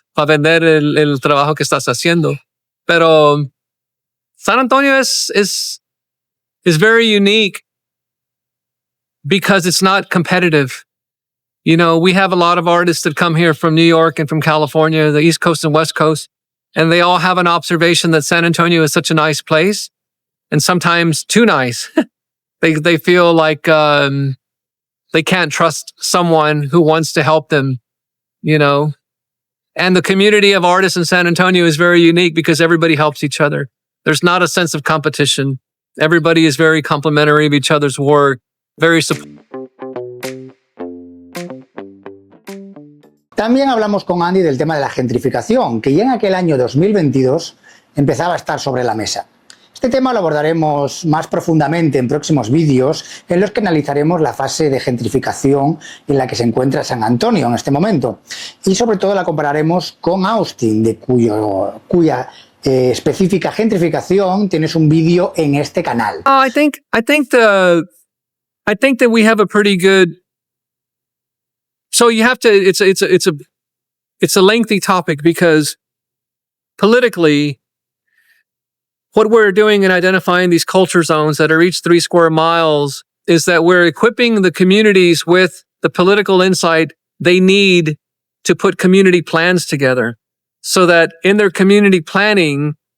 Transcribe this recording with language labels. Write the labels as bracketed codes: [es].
[es] Para vender el trabajo que estás haciendo. [en] Pero San Antonio is very unique because it's not competitive. You know, we have a lot of artists that come here from New York and from California, the East Coast and West Coast, and they all have an observation that San Antonio is such a nice place, and sometimes too nice. They feel like they can't trust someone who wants to help them, you know. And the community of artists in San Antonio is very unique because everybody helps each other. There's not a sense of competition. Everybody is very complimentary of each other's work, very supportive. [es] También hablamos con Andy del tema de la gentrificación, que ya en aquel año 2022 empezaba a estar sobre la mesa. Este tema lo abordaremos más profundamente en próximos vídeos en los que analizaremos la fase de gentrificación en la que se encuentra San Antonio en este momento, y sobre todo la compararemos con Austin, de cuya específica gentrificación tienes un vídeo en este canal. [en] I think that we have a pretty good. So you have to. It's a lengthy topic because politically, what we're doing in identifying these culture zones that are each 3 square miles is that we're equipping the communities with the political insight they need to put community plans together, so that in their community planning,